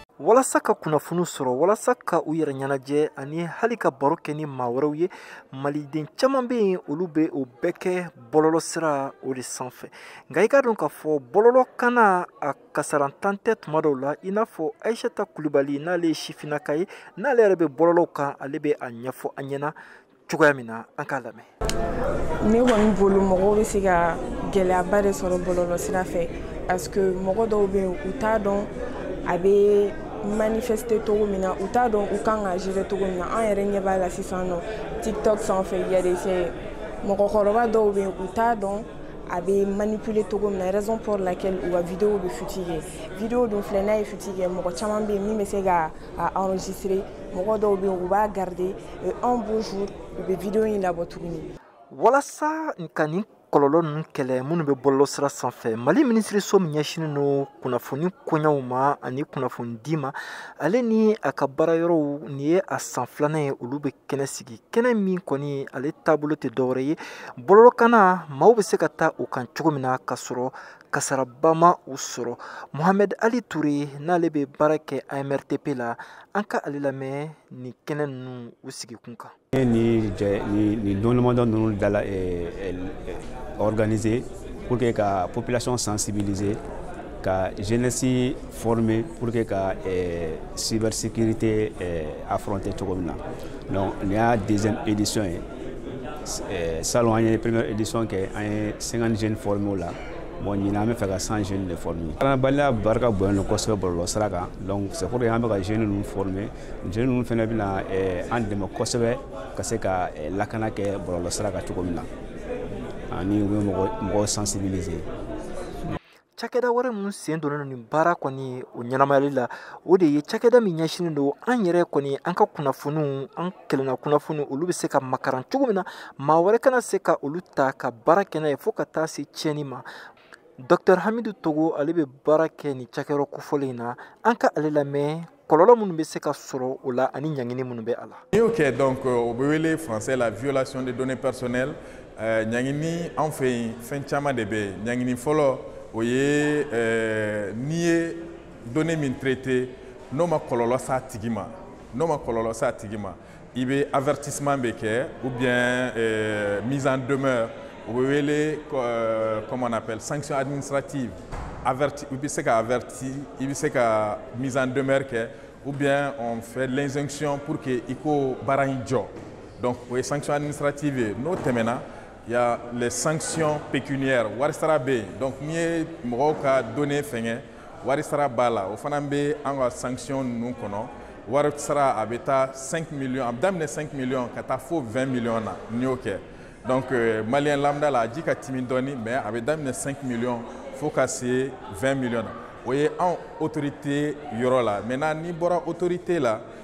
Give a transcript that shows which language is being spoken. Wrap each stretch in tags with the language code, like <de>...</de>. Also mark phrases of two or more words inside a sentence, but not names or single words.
<bm>walasa ka kunnafoni sɔrɔ walasa ka u yɛrɛ ɲɛnajɛ ani hali ka baro kɛ ni maa wɛrɛw ye maliden caman bɛ yen olu bɛ o bɛɛ kɛ bɔlɔlɔ sira o de sanfɛ nka i ka dɔn k'a fɔ bɔlɔlɔ kana a kasarantan tɛ tuma dɔw la i n'a fɔ Ayisata Kulibali n'ale ye sifinnaka ye n'ale yɛrɛ bɛ bɔlɔlɔw kan ale bɛ a ɲɛfɔ an ɲɛna cogoya min na an k'a lamɛn. Ne kɔni bolo mɔgɔw bɛ se ka gɛlɛyaba de sɔrɔ bɔlɔlɔ sira fɛ</bm> <fr>parce que</fr> <bm>mɔgɔ dɔw bɛ yen u t'a dɔn a bɛ manifester togo min na u t'a dɔn u kan ka gérer togo min na an yɛrɛ ɲɛ b'a la sisan nɔ TikTok sanfɛ</bm> <fr>il y a des</fr> <bm>mɔgɔkɔrɔba dɔw bɛ yen u t'a dɔn a bɛ manipuler togo min na</bm> <fr>raison pour laquelle</fr> <bm>u ka vidéo bɛ futigɛ vidéo dun filɛ n'a ye futigɛ mɔgɔ caman bɛ yen min bɛ se ka enregistrer mɔgɔ dɔw bɛ yen u b'a garder</bm> <fr>un beau jour</fr> <bm>u bɛ vidéo in labɔ tuguni. Walasa ka nin kɔlɔlɔ ninnu kɛlɛ minnu bɛ bɔlɔlɔ sira sanfɛ Mali minisiriso min ɲɛsinnen don kunnafoni koɲɛw ma ani kunnafoni di ma ale ni a ka baara yɔrɔw nin ye a san filanan ye olu bɛ kɛnɛ sigi kɛnɛ min kɔni ale taabolo tɛ dɔwɛrɛ ye bɔlɔlɔkanna maaw bɛ se ka taa u kan cogo min na ka sɔrɔ kasaraba ma u sɔrɔ Mohamed Ali Ture n'ale bɛ baara kɛ AMRTP la an ka ale lamɛn ni kɛnɛ ninnu u sigi kun kan.</bm> <fr>Ni donnement</fr> <bm>ninnu dala</bm> <fr>organisé pour que la population sensibiliser ka jeunesse formée pour que ka cybersécurité affronter</fr> <bm>cogo min na</bm> <fr>donc il y a deuxième édition salon</fr> <bm>an ye</bm> <fr>première édition</fr> <bm>kɛ an ye 50</bm> <fr>jeunes formés</fr> <bm>la bon ɲinan an bɛ fɛ ka 100</bm> <fr>jeunes de former</fr> <bm>kalanbaliya barika bonya kosɛbɛ bɔlɔlɔ sira kan</bm> <fr>donc c'est pour que</fr> <bm>an bɛ ka jeunes ninnu former jeunes ninnu fana bɛna an dɛmɛ kosɛbɛ ka se ka lakana kɛ bɔlɔlɔ sira kan cogo min na ani u bɛ mɔgɔw sensibiliser. Cakɛda wɛrɛ minnu sen donnen nin baara kɔni o ɲɛnamayali la o de ye cakɛda min ɲɛsinnen don an yɛrɛ kɔni an ka kunnafoniw an kelenna kunnafoni olu bɛ se ka makaran cogo min na maa wɛrɛ kana se ka olu ta ka baara kɛ n'a ye fo ka taa se tiɲɛni ma. Dr Hamidou Togo ale bɛ baara kɛ ni cakɛyɔrɔ kofɔlen in na an ka ale lamɛn kɔlɔlɔ minnu bɛ se ka sɔrɔ o la ani ɲangini minnu bɛ a la. Ok, donc au wele français</bm> <fr>la violation des données personnelles</fr> <bm>ɲangini an fɛ yen fɛn caman de bɛ yen ɲangini fɔlɔ o ye n'i ye données min traité n'o ma kɔlɔlɔ s'a tigi ma i bɛ avertissement bɛ kɛ</bm> <fr>ou bien mise en demeure</fr> <bm>o bɛ wele</bm> <fr>comment on appelle sanction administrative averti</fr> <bm>i bɛ se ka</bm> <fr>averti</fr> <bm>i bɛ se ka</bm> <fr>mise en demeure kɛ ou bien on fait l'injonction pour que</fr> <bm>i ko baara in jɔ donc o ye</bm> <fr>sanction administrative</fr> <bm>ye n'o tɛmɛna</bm> <fr>il y a les sanctions pécuniaires</fr> <bm>wari sara bɛ yen donc n'i ye mɔgɔw ka données fɛngɛ wari sara b'a la o fana bɛ an ka sanction ninnu kɔnɔ wari sara a bɛ taa 5 millions a bɛ daminɛ 5 millions ka taa fo 20 millions na n'i y'o kɛ donc</bm> <fr>malien lambda</fr> <bm>la a ji ka timi dɔɔni mais a bɛ daminɛ 5 millions fo ka se 20 millions na o ye anw autorité yɔrɔ la maintenant n'i bɔra autorité la</bm>